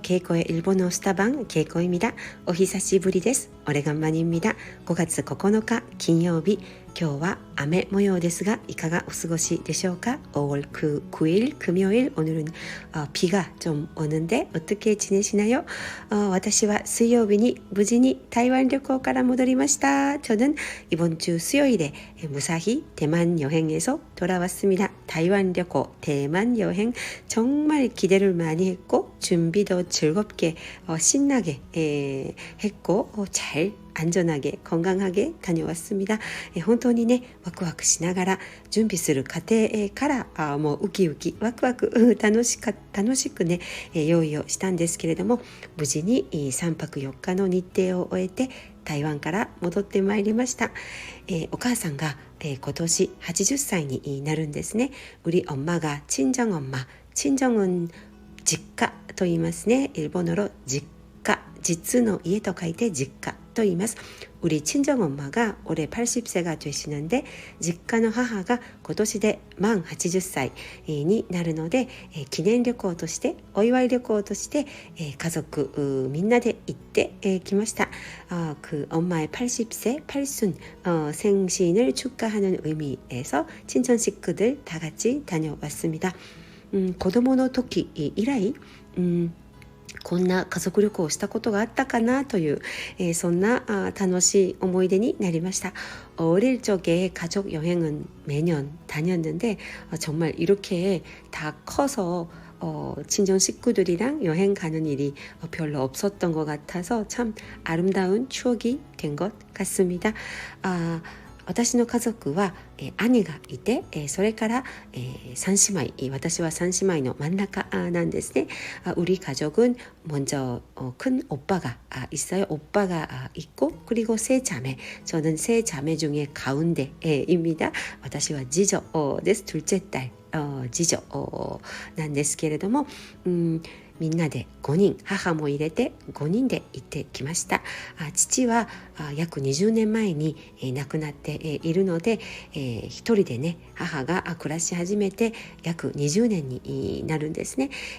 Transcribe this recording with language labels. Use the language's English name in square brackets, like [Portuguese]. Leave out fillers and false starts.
[Korean] 개코의 일본어 스타방 개코입니다. [Japanese] お久しぶりです。 [Korean] 오래간만입니다. [Japanese] 5月9日金曜日。今日は雨模様ですがいかがお過ごしでしょうか。 [Korean] 5월 9일 금요일 오늘은 비가 좀 오는데 어떻게 지내시나요? [Japanese] 私は水曜日に無事に台湾旅行から戻りました。 [Korean] 저는 이번 주 수요일에 무사히 대만 여행에서 돌아왔습니다. [Japanese] 台湾 旅行, [Korean] 대만 여행 정말 기대를 많이 했고 준비도 즐겁게 신나게 했고 잘 안전하게 건강하게 다녀왔습니다. [Japanese] 本当にねワクワクしながら準備する過程からもうウキウキワクワク楽しくね用意をしたんですけれども、無事に3泊4日の日程を終えて台湾から戻ってまいりました。お母さんが今年80歳になるんですね。 [Korean] 우리 엄마가 친정엄마, 친정은実家と言いますね。 일본어로 [Japanese] 実家、実の家と書いて実家と言います。 [Korean] 우리 친정엄마가 올해 80세가 되시는데 [Japanese] 実家の母が今年で満80歳になるので、記念旅行としてお祝い旅行として、家族みんなで行ってきました。 [Korean] 그 엄마의 80세 8순 생신을 축하하는 의미에서 친정 식구들 다 같이 다녀왔습니다. [Japanese] 子供の時以来、こんな家族旅行をしたことがあったかなという、そんな楽しい思い出になりました。 [Korean] 어릴 적에 가족 여행은 매년 다녔는데 정말 이렇게 다 커서 친정 식구들이랑 여행 가는 일이 별로 없었던 것 같아서 참 아름다운 추억이 된 것 같습니다. [Japanese] 私の家族は、兄がいて、それから、3姉妹、私は3姉妹の真ん中なんですね。 [Korean] 우리 가족은 먼저 큰 오빠가 있어요. 오빠가 있고 그리고 세 자매, 저는 세 자매 중에 가운데입니다. [Japanese] 私は次女です。 [Korean] 둘째 딸 [Japanese] 次女なんですけれども、みんなで5人、母も入れて5人で行ってきました。父は約20年前に亡くなっているので、一人でね母が暮らし始めて約20年になるんですね。